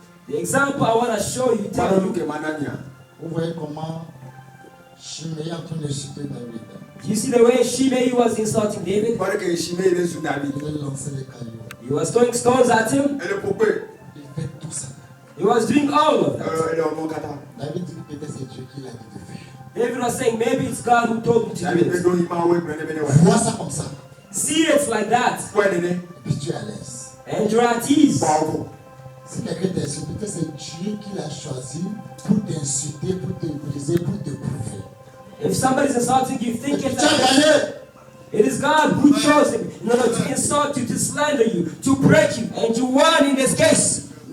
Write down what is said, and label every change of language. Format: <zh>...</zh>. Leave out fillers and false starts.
<en>The example I want to show you, tell you,</en> <fr>vous voyez comment Shimei est en train d'insulter David.</fr> <en>you see the way Shimei was insulting David?</en> <fr>Il a lancé les cailloux.</fr> <en>He was throwing stones at him.</en> <fr>Il fait tout ça.</fr> <en>He was doing all of that.</en> <fr>David dit que peut-être c'est Dieu qui l'a dit de faire.</fr> <en>David was saying, maybe it's God who told me to do it.</en> <fr>Vois ça comme ça.</fr> <en>See it like that.</en> <fr>Et puis tu es à l'aise.</fr> <en>And you're at ease.</en> <fr>Si quelqu'un t'insulte, peut-être c'est Dieu qui l'a choisi pour t'insulter, pour te briser, pour te prouver.</fr> <en>If somebody's insulting you,</en> <fr>Et</fr> <en>think</en> <fr>puis</fr> <en>it</en> <fr>tu as gagné.</fr> <en>It is God who chose him in order to insult you, to slander you, to break you, and you won in this case.</en>